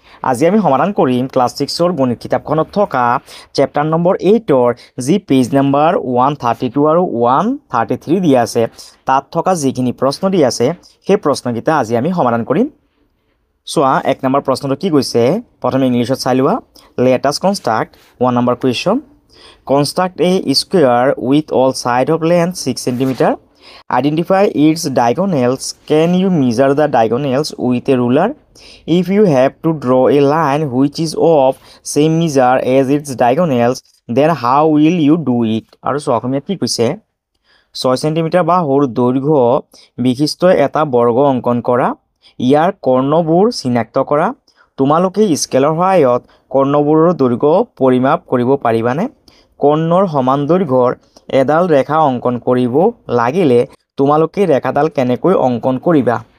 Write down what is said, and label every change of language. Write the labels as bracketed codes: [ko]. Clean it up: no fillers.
[as] আজি আমি সমাধান কৰিম ক্লাছ 6ৰ গণিত কিতাপখনত থকা চেপ্টাৰ নম্বৰ 8ৰ যি পেজ নম্বৰ 132 আৰু 133 দিয়া আছে তাত থকা যিখিনি প্ৰশ্ন দিয়া আছে সেই প্ৰশ্নকেইটা আজি আমি সমাধান কৰিম। চোৱা 1 নম্বৰ প্ৰশ্নটো কি কৈছে প্ৰথমে ইংলিছত চাই লোৱা। [en] Let us construct 1 number question. Construct a square with all side of length 6 cm. Identify its diagonals. Can you measure the diagonals with a ruler? If you have to draw a line which is of same measure as its diagonals, then how will you do it? [as] আৰু অসমীয়াত কি কৈছে 6 সেণ্টিমিটাৰ বাহুৰ দৈৰ্ঘ্য বিশিষ্ট এটা বৰ্গ অংকন কৰা, ইয়াৰ কৰ্ণবোৰ চিনাক্ত কৰা। তোমালোকে স্কেলৰ সহায়ত কৰ্ণবোৰৰ দৈৰ্ঘ্য পৰিমাপ কৰিব পাৰিবানে? কৰ্ণৰ সমান দৈৰ্ঘ্যৰ এডাল ৰেখা অংকন কৰিব লাগিলে তোমালোকে ৰেখাডাল কেনেকৈ অংকন কৰিবা?